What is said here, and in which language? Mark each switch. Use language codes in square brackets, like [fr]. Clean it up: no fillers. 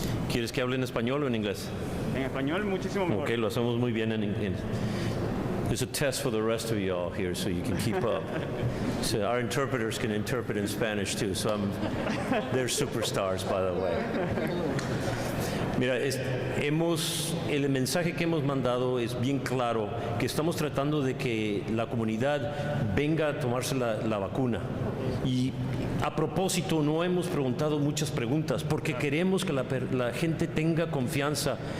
[es] ¿Quieres que hable en español o en inglés? En español, muchísimo mejor. Ok, lo hacemos muy bien en inglés. [en] There's a test for the rest of you all here so you can keep up. So our interpreters can interpret in Spanish too, so they're superstars, by the way. [es] Mira, el mensaje que hemos mandado es bien claro, que estamos tratando de que la comunidad venga a tomarse la vacuna. Y a propósito, no hemos preguntado muchas preguntas, porque queremos que la gente tenga confianza.